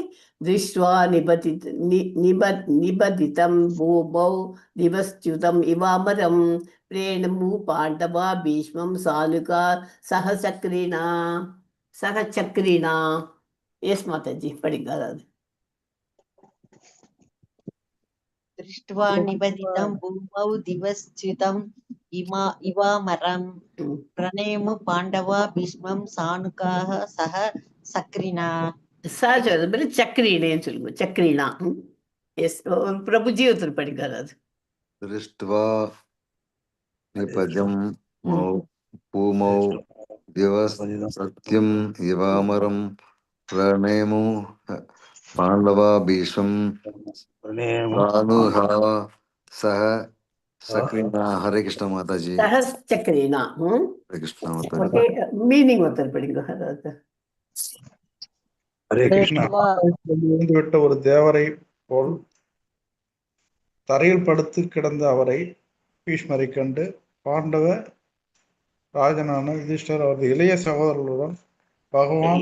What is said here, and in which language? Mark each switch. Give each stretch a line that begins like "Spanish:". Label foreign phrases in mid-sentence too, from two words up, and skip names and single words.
Sanskrit: दृष्ट्वा निपतितं भूमौ दिवश्च्युतम् इवामरं प्रणेमुः पाण्डवा भीष्मं सानुगाः सह चक्रिणा.
Tamil: எஸ் மாதாஜி படிங்க. அதாவது
Sanskrit: दृष्ट्वा निबदितं भूमौ दिवश्च्युतम् इवामरं प्रणेमु पाण्डवा भीष्मं सानुकाः सह सक्रिणा.
Tamil: சக்ரீனேன்னு சொல்லுங்க. சக்ரீனா. எஸ், பிரபுஜி ஒருத்தர் படிங்க. அதாவது
Sanskrit: दृष्ट्वा निपजं भूमौ दिवसत्यम् इवामरं प्रणेमु पाण्डवा भीष्मं सानुहा सह सक्रिणा. हरे कृष्ण माताजी.
Tamil: சக்ரீனா.
Sanskrit: हरे कृष्ण माताजी.
Tamil: ஓகே, மீனிங் ஒருத்தர் படிங்க. அதாவது
Sanskrit: हरे कृष्ण.
Tamil: விட்ட ஒரு தேவரை போல் தரையில் படுத்து கிடந்த அவரை பீஷ்மரை கண்டு பாண்டவ ராஜனான யுதிஷ்டர் அவரது இளைய சகோதரர்களுடன் பகவான்